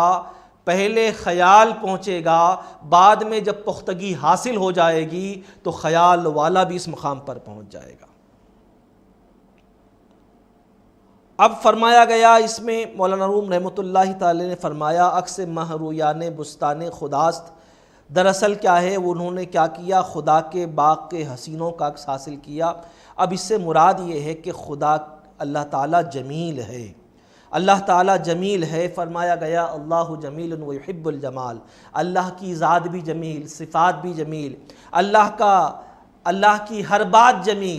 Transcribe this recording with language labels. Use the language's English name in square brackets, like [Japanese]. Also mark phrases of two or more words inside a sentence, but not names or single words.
[Urdu] پہلے خیال پہنچے گا، بعد میں جب پختگی حاصل ہو جائے گی تو خیال والا بھی اس مقام پر پہنچ جائے گا۔ اب فرمایا گیا اس میں، مولانا روم رحمۃ اللہ تعالی نے فرمایا [Persian] عکس مہرویان بستان خداست۔ [Urdu] دراصل کیا ہے، انہوں نے کیا کیا، خدا کے باغ کے حسینوں کا عکس حاصل کیا۔ اب اس سے مراد یہ ہے کہ خدا اللہ تعالیٰ جمیل ہے، اللہ تعالیٰ جمیل ہے۔ فرمایا گیا [Arabic] اللہ جمیل ویحب الجمال، [Urdu] اللہ کی ذات بھی جمیل، صفات بھی جمیل، اللہ کی ہر بات جمیل۔